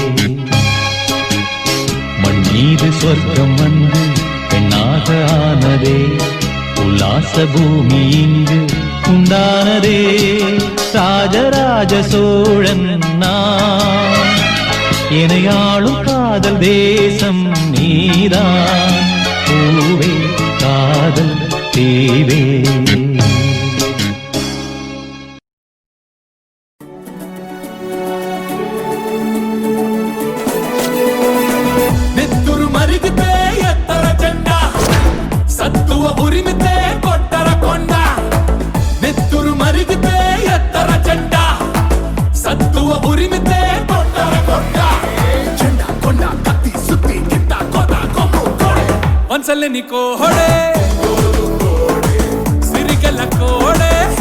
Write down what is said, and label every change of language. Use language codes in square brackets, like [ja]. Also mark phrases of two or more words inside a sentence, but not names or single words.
[ta] மண் மீது சொர்க்கம் வந்து பெண்ணாக ஆனதே உல்லாச பூமி இங்கு உண்டானதே ராஜராஜ சோழன் நான் என்னை ஆளும் காதல் தேசம் நீதான் பூவே காதல் தேவே [te] నెత్తురు మరిగితే ఎత్తర జెండా సత్తువ ఉరిమితే కొట్టర కొండ నెత్తురు మరిగితే ఎత్తర జెండా సత్తువ ఉరిమితే కొట్టర కొండ జెండా కొండ కత్తి సుత్తి గిట్ట కొద కొమ్ము కోడే వంసల్లె నీ కోడే సిరిగల కోడే